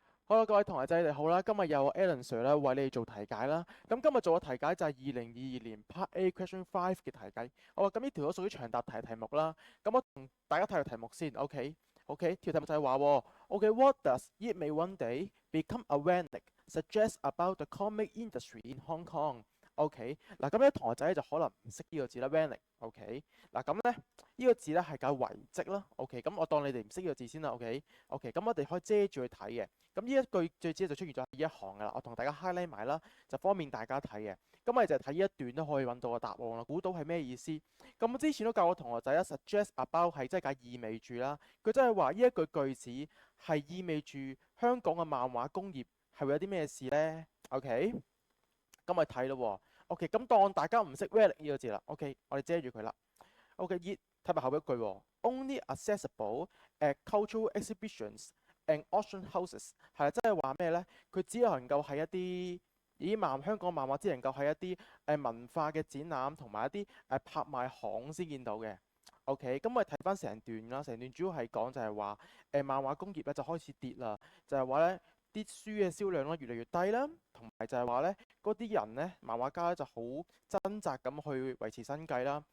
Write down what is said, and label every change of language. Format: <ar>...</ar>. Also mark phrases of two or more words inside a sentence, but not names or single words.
<yue>好啦，各位同學仔你哋好啦，今日有 Alan Sir 咧為你哋做題解啦。咁今日做嘅題解就係2022年</yue> <en>Part A Question 5</en> <yue>嘅題解。好啦，咁呢條都屬於長答題題目啦。咁我同大家睇個題目先，OK，條題目就係話 ，OK，</yue> <en>What does "It may one day become a Wendic" suggest about the comic industry in Hong Kong？</en> <yue>OK，嗱咁咧同學仔就可能唔識呢個字啦，Wendic。OK，嗱咁咧呢個字咧係解遺跡啦。OK，咁我當你哋唔識呢個字先啦。OK，咁我哋可以遮住去睇嘅。咁呢一句最主要就出現咗呢一行噶啦，我同大家 highlight 埋啦，就方便大家睇嘅。咁我哋就睇呢一段都可以揾到個答案啦，估到係咩意思？咁我之前都教我同學仔啦 ，</yue> <en>suggest about</en> <yue>係即係解意味住啦，佢真係話呢一句句子係意味住香港嘅漫畫工業係會有啲咩事呢 OK，咁我哋睇咯。OK，咁當大家唔識 relic 呢個字啦。OK，我哋遮住佢啦。OK，睇埋後一句 ，</yue> <en>only accessible at cultural exhibitions and auction houses</en> <yue>係即係話咩呢？佢只能夠係一啲香港漫畫只能夠係一啲文化嘅展覽同埋一啲拍賣行先見到嘅。OK，咁我哋睇翻成段啦，成段主要係講就係話漫畫工業咧就開始跌啦，就係話咧啲書嘅銷量咧越嚟越低啦，同埋就係話咧嗰啲人咧漫畫家咧就好掙扎咁去維持生計啦。</yue>